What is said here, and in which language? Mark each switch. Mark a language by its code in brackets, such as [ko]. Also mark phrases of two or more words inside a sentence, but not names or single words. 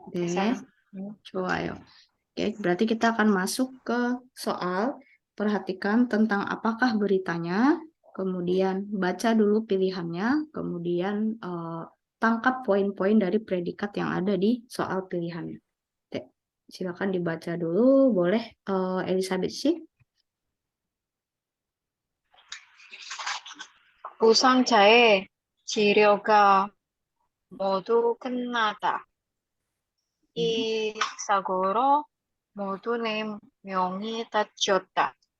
[ko] 네, 좋아요. [id] Oke, berarti kita akan masuk ke soal. Perhatikan tentang apakah beritanya, kemudian baca dulu pilihannya, kemudian tangkap poin-poin dari predikat yang ada di soal pilihannya. Oke, silakan dibaca dulu, boleh Elizabeth sih? [ko] 부상자의 치료가 모두 끝나다. 이 사고로 모두 4명이 다쳤다.